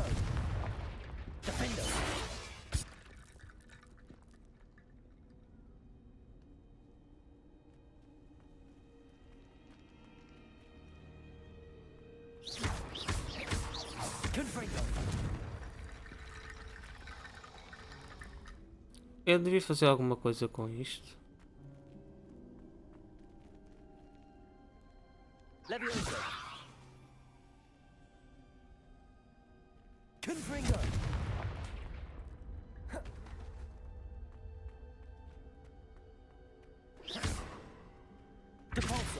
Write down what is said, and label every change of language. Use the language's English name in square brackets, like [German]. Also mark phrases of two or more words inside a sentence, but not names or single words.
[Portuguese] Defendo. Confringo. Eu devia fazer alguma coisa com isto. Levioso. Confringo. Depulso.